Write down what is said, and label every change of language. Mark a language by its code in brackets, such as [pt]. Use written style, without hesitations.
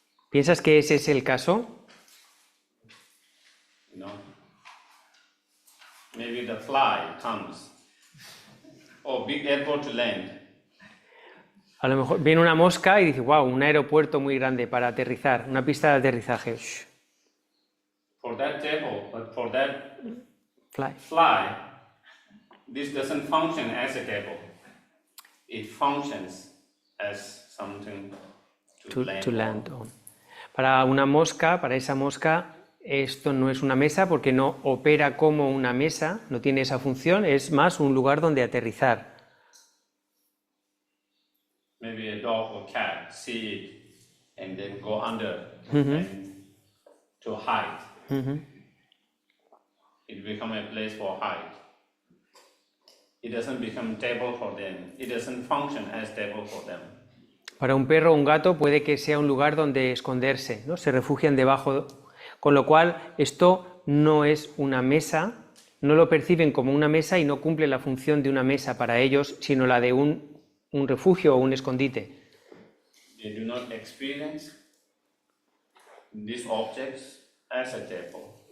[es] ¿Piensas que ese es el caso? [en] Maybe the fly comes, or big airport to land. [es] A lo mejor viene una mosca y dice, wow, un aeropuerto muy grande para aterrizar, una pista de aterrizaje. [en] For that table, but for that fly, this doesn't function as a table. It functions as something to land on. [es] Para una mosca, para esa mosca, esto no es una mesa porque no opera como una mesa, no tiene esa función, es más un lugar donde aterrizar. [en] Maybe a dog or cat see it and then go under and to hide. It becomes a place for hide. It doesn't become table for them. It doesn't function as table for them. [es] Para un perro o un gato puede que sea un lugar donde esconderse, ¿no? Se refugian debajo, con lo cual esto no es una mesa, no lo perciben como una mesa y no cumple la función de una mesa para ellos, sino la de un refugio o un escondite. [en] They do not experience these objects as a table.